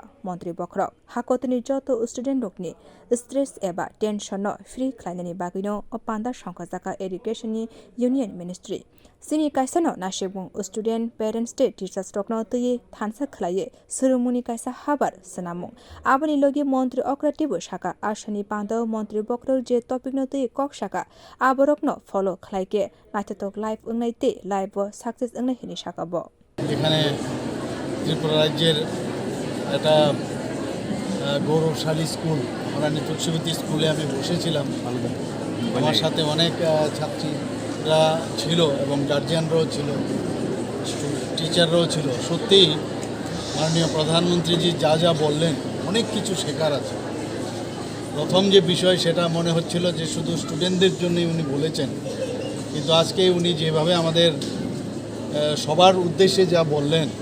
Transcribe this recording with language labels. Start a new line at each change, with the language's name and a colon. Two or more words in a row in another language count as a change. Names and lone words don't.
Kok Borok: montri bokhorok hakotoni joto student rokni stress eba tension no free khlainani bagino o panda songchakha education ni
English: union ministry
Kok Borok: sini kaisa no nasibung
English: student parents
Kok Borok: te teachers rokno tui thansa khlaiye surumuni kaisa habar sanamung abani logi montri okra tibu shaka Asani panda montri bokhorok je topic no tui kok shaka aborok no follow khlaike naitatok live ungnai te
English: live success
Kok Borok: ungnai hini shaka bo
Bangla: এখানে ত্রিপুরা রাজ্যের একটা গৌরবশালী স্কুল মহারানী তুলসী বতী স্কুলে আমি বসেছিলাম আমার সাথে অনেক ছাত্রীরা ছিল এবং গার্জিয়ানরাও ছিল টিচাররাও ছিল সত্যিই মাননীয় প্রধানমন্ত্রীজি যা যা বললেন অনেক কিছু শেখার আছে প্রথম যে বিষয় সেটা মনে হচ্ছিল যে শুধু স্টুডেন্টদের জন্যই উনি বলেছেন কিন্তু আজকে উনি যেভাবে আমাদের সবার উদ্দেশ্যে যা বললেন